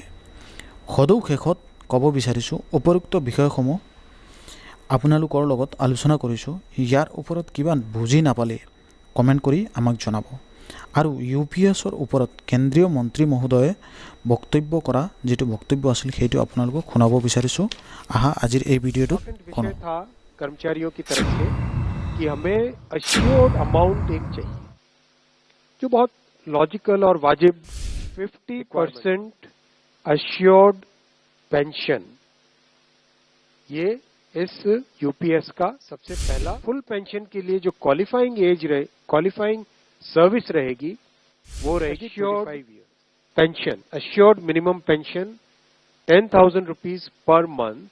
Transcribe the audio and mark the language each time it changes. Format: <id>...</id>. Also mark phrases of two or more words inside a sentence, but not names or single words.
<as>সদৌ শেষত ক'ব বিচাৰিছোঁ উপৰোক্ত বিষয়সমূহ আপোনালোকৰ লগত আলোচনা কৰিছোঁ। ইয়াৰ ওপৰত কিবা বুজি নাপালে কমেণ্ট কৰি আমাক জনাব। আৰু UPSৰ ওপৰত কেন্দ্ৰীয় মন্ত্ৰী মহোদয়ে বক্তব্য কৰা যিটো বক্তব্য আছিল সেইটো আপোনালোকক শুনাব বিচাৰিছোঁ। আহা আজিৰ এই ভিডিঅ'টো</as> <hi>विषय था कर्मचारियों की तरफ से कि हमें</hi> <en>assured amount</en> <hi>एक चाहिए जो बहुत लॉजिकल और वाजिब 50%</hi> <en>assured pension,</en> <hi>ये इस UPS का सबसे पहला</hi> <en>full pension</en> <hi>के लिए जो</hi> <en>qualifying service</en> <hi>रहेगी वो रहेगी</hi> <en>assured pension, assured minimum pension 10,000 rupees per month.</en>